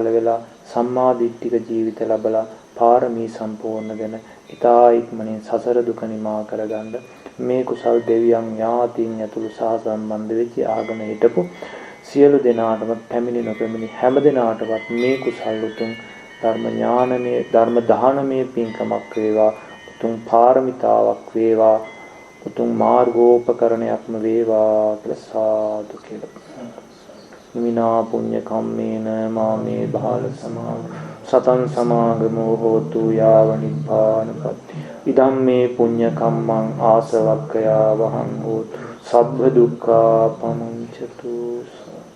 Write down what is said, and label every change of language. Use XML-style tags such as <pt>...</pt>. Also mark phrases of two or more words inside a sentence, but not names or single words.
<si>වෙලා සම්මා දිට්ඨික ජීවිත ලැබලා පාරමී සම්පූර්ණ වෙන ඊතා ඉක්මනින් සසර දුක නිමා කරගන්න මේ කුසල් දෙවියන් ඥාතීන් ඇතුළු සහ සම්බන්ධ වෙච්ච ආගම හිටපු සියලු දෙනාටම පැමිණි නොපැමිණි හැම දෙනාටවත් මේ කුසල් උතුම් ධර්ම ඥානමේ ධර්ම දානමේ පින්කමක් වේවා, උතුම් පාරමිතාවක් වේවා, උතුම් මාර්ගෝපකරණයක්ම වේවා කියලා සාදු කියලා.</si> <pi>මිනා පුඤ්ඤ කම්මේන මාමේ බාල සමාග සතං සමාගමෝ හෝතු යාව නිබ්බානපත්ති ඉදම්මේ පුඤ්ඤ කම්මං ආසවක්ඛයා වහං හෝතු සබ්බ දුක්ඛා පමුඤ්චතු</pi>